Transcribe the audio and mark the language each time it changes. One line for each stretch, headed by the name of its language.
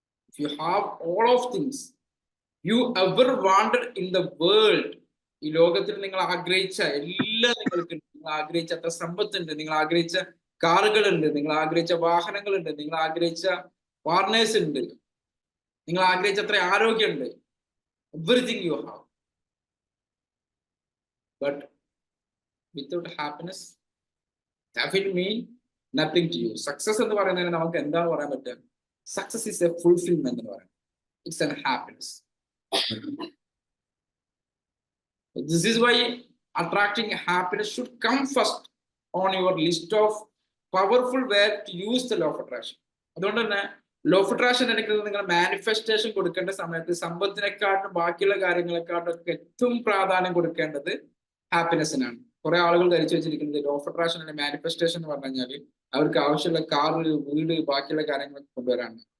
English: If you have all of things you ever wanted in the world,
Malayalam: ഈ ലോകത്തിൽ നിങ്ങൾ ആഗ്രഹിച്ച എല്ലാം നിങ്ങൾക്ക്, നിങ്ങൾ ആഗ്രഹിച്ച അത്ര സമ്പത്തുണ്ട്, നിങ്ങൾ ആഗ്രഹിച്ച കാറുകളുണ്ട്, നിങ്ങൾ ആഗ്രഹിച്ച വാഹനങ്ങളുണ്ട്, നിങ്ങൾ ആഗ്രഹിച്ച പാർട്ട്നേഴ്സ് ഉണ്ട്, നിങ്ങൾ ആഗ്രഹിച്ച അത്ര ആരോഗ്യമുണ്ട്.
English: Everything you have, but without happiness that will mean nothing to you.
Malayalam: Success എന്ന് പറയുന്നതിന് നമുക്ക് എന്താണ് പറയാൻ പറ്റുക?
English: Success is a fulfillment
Malayalam: എന്ന് പറയുന്നത്.
English: It's an happiness. This is why attracting happiness should come first on your list of powerful way to use the law of attraction.
Malayalam: അതുകൊണ്ട് തന്നെ ലോ ഓഫ് അട്രാക്ഷൻ എടുക്കുന്നത് നിങ്ങൾ മാനിഫെസ്റ്റേഷൻ കൊടുക്കേണ്ട സമയത്ത് സമ്പത്തിനെക്കാട്ടും ബാക്കിയുള്ള കാര്യങ്ങളെക്കാട്ടും ഒക്കെ ഏറ്റവും പ്രാധാന്യം കൊടുക്കേണ്ടത് ഹാപ്പിനെസ്സിനാണ്. കുറെ ആളുകൾ ധരിച്ചു വെച്ചിരിക്കുന്നത് ലോ ഓഫ് അട്രാക്ഷൻ അല്ലെങ്കിൽ മാനിഫെസ്റ്റേഷൻ എന്ന് പറഞ്ഞു കഴിഞ്ഞാൽ അവർക്ക് ആവശ്യമുള്ള കാറ്, വീട്, ബാക്കിയുള്ള കാര്യങ്ങളൊക്കെ കൊണ്ടുവരാണ്.